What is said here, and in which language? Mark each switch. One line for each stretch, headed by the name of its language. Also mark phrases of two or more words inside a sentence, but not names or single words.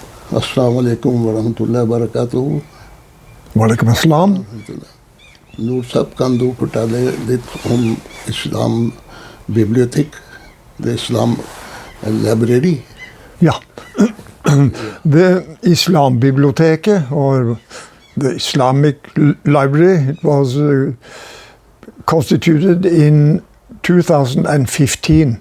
Arabic: السلام عليكم ورحمة الله وبركاته. وعليكم السلام.
Norwegian: Nur sab kan du fortelle litt om Islam bibliotek,
English: the Islam library.
Norwegian: Ja.
English: The Islam Biblioteket, or the Islamic Library, it was constituted in 2015.